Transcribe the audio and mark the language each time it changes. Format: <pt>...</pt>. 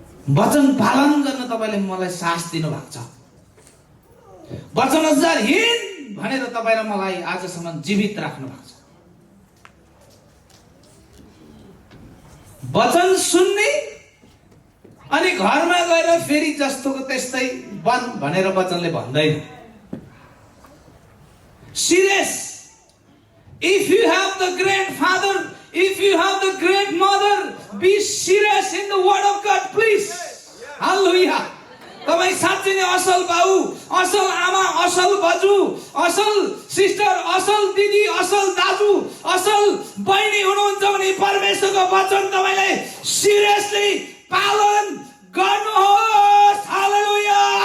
<ne>वचन पालन गर्न तपाईँले मलाई साहस दिनु भएको छ। वचन अनुसार हिँड भनेर तपाईँ र मलाई आजसम्म जीवित राख्नु भएको छ। वचन सुन्ने अनि घरमा गएर फेरि जस्तोको त्यस्तै बन भनेर वचनले भन्दैन।</ne> <en>Serious. If you have the grandfather, if you have the grandmother, be serious in the word of God, please. Hallelujah.</en> <ne>तपाईं साँच्चै नै असल बाउ, असल आमा, असल बजु, असल सिस्टर, असल दिदी, असल दाजु, असल बहिनी हुनुहुन्छ भने परमेश्वरको वचन तपाईलाई सिरियसली पालन गर्नुहोस्। हालेलुया।</ne>